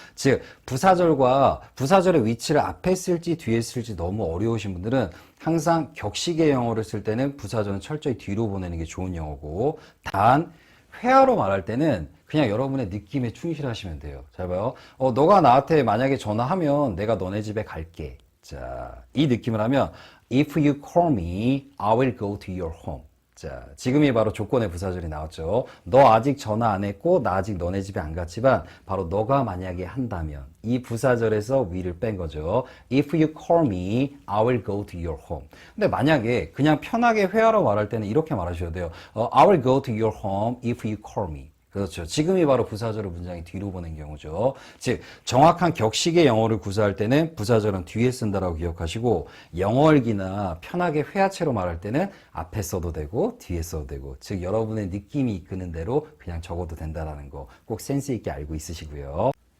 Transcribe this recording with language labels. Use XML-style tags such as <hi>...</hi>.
<ko>즉 부사절과 부사절의 위치를 앞에 쓸지 뒤에 쓸지 너무 어려우신 분들은 항상 격식의 영어를 쓸 때는 부사절은 철저히 뒤로 보내는 게 좋은 영어고 단 회화로 말할 때는 그냥 여러분의 느낌에 충실하시면 돼요. 잘 봐요. 너가 나한테 만약에 전화하면 내가 너네 집에 갈게. 자, 이 느낌을 하면</ko> <en>If you call me, I will go to your home.</en> <ko>자, 지금이 바로 조건의 부사절이 나왔죠. 너 아직 전화 안 했고 나 아직 너네 집에 안 갔지만 바로 너가 만약에 한다면 이 부사절에서 will을 뺀 거죠.</ko> <en>If you call me, I will go to your home.</en> <ko>근데 만약에 그냥 편하게 회화로 말할 때는 이렇게 말하셔야 돼요.</ko> <en>I will go to your home if you call me.</en> <ko>그렇죠. 지금이 바로 부사절을 문장이 뒤로 보낸 경우죠. 즉 정확한 격식의 영어를 구사할 때는 부사절은 뒤에 쓴다라고 기억하시고 영어일기나 편하게 회화체로 말할 때는 앞에 써도 되고 뒤에 써도 되고 즉 여러분의 느낌이 이끄는 대로 그냥 적어도 된다는 거 꼭 센스 있게 알고 있으시고요.</ko>